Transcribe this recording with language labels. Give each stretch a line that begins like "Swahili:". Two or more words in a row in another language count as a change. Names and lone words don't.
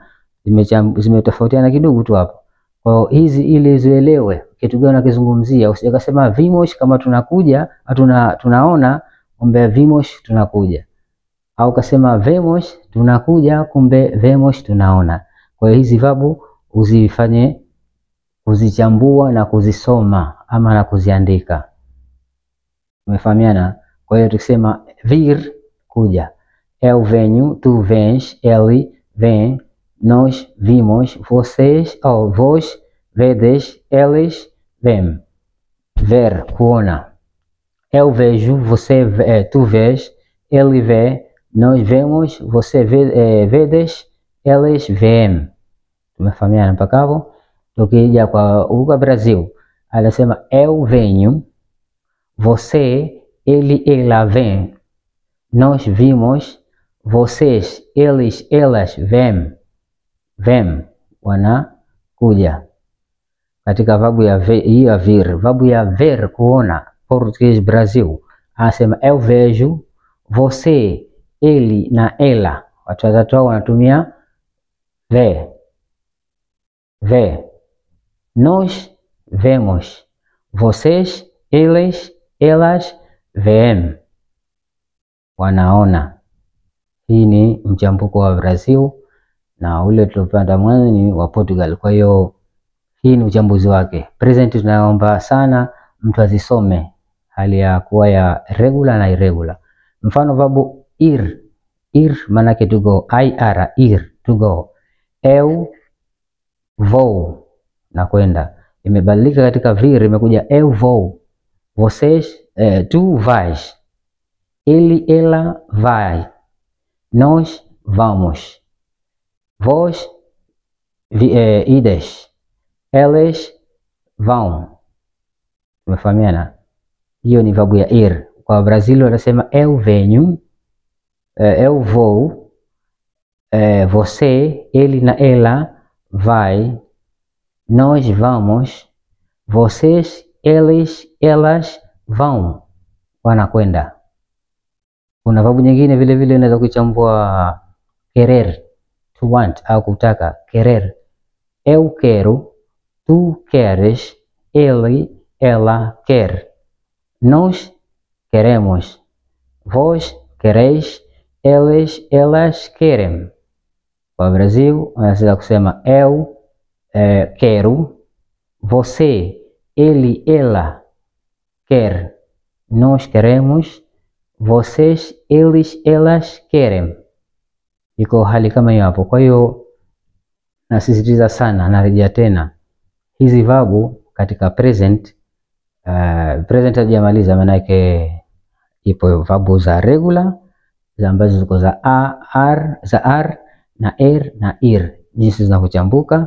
Swahili: Zimetofautiana kidogo tu hapo. Kwa hiyo hizi ili zielewe kitu gani nakizungumzia, usije kusema vimos kama tunakuja, tunaona kumbe vimos tunakuja, au kasema vemos tunakuja kumbe vemos tunaona. Kwa hiyo hizi verb uzifanye kuzichambua na kuzisoma ama na kuziandika. Umefahamiana? Kwa hiyo tukisema vir kuja,
Portuguese: eu venho, tu vens, ele vem, nós vimos, vocês ou vós vedes, eles vêm. Ver kuona, eu vejo, você vê, tu vês, ele vê, nós vemos, você vedes, eles veem.
Swahili: Tumefahamiana mpaka hapo? Tukija kwa huko Brazil, anasema
Portuguese: eu venho, você, ele, ela vem, nós vimos, vocês, eles, elas vêm.
Swahili: Vem wanakuja. Katika vabu ya vir, vabu ya ver kuona,
Portuguese: Português Brasil,
Swahili: anasema
Portuguese: eu vejo, você, ele
Swahili: na ela. Watu watatu hao wanatumia ve. Ve.
Portuguese: Nós vemos, vocês, eles, elas veem.
Swahili: Wanaona. Hii ni mchambuko wa Brazil na ule tulopanda mwanzo ni wa Portugal. Kwa hiyo hii ni uchambuzi wake. Present tunaomba sana mtu azisome hali ya kuwa ya regular na irregular. Mfano vabu ir. Ir maana yake
English: to go,
Swahili: ir, ir,
English: to go.
Portuguese: Eu vou,
Swahili: na kwenda. Imebadilika katika vir, imekuja
Portuguese: eu vou. Vocês, tu vais. Ele, ela vai. Nós vamos. Vós ides. Eles vão.
Swahili: Tumefahamiana? Hiyo ni vabu ya ir. Kwa Brazil wanasema
Portuguese: eu venho, eu vou, você, ele na ela vai, nós vamos, vocês, eles, elas vão.
Swahili: Wanakwenda. Kuna vabu nyingine vile vile unaweza kuchambua querer,
English: to want
Swahili: au kutaka, querer.
Portuguese: Eu quero, tu queres, ele, ela quer. Nós queremos, vós quereis, eles, elas querem.
Swahili: Kwa Brasil, unaweza kusema
Portuguese: eu quero, você, ele, ela quer. Nós queremos, vocês, eles, elas querem.
Swahili: Iko hali kama hiyo hapo. Kwa hiyo nasisitiza sana, narejea tena hizi vabu katika present. Present hajamaliza, maana yake ipo vabu za regular za ambazo ziko za r, za r na er na ir, jinsi zinavochambuka.